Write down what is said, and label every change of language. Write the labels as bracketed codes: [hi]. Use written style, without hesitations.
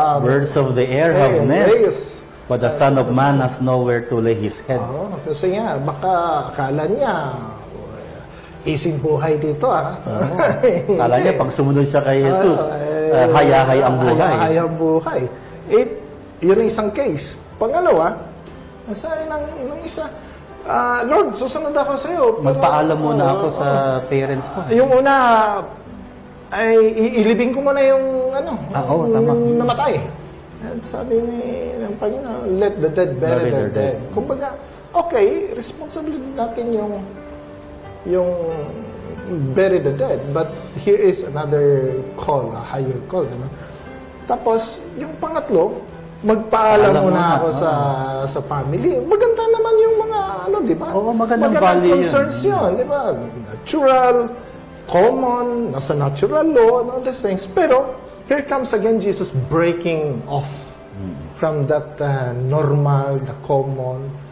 [en] birds of the air have nests, but the Son of Man has nowhere to lay his head. [tl] Kasi nga, baka akala niya, ising buhay dito, Akala niya, pag sumunod siya kay Jesus, hayahay ang buhay. Hayahay ang buhay. Yun ang isang case. Pangalawa, sabi ng isa, Lord, susunod ako sa iyo. Magpaalam muna ako sa parents ko. Yung una, ay ilibing ko muna yung yung namatay. At sabi ng Panginoon, [en] let the dead bury their dead. [tl] Kumbaga, okay, responsibility natin yung [en] bury the dead. But here is another call, a higher call. [tl] Tapos, yung pangatlo, magpaalam muna ako sa family. Maganda naman yung mga, di ba? Oo, magandang concerns yun, di ba? [en] Natural, common, nasa natural law, and all these things. Pero, here comes again Jesus breaking off from that normal, the common.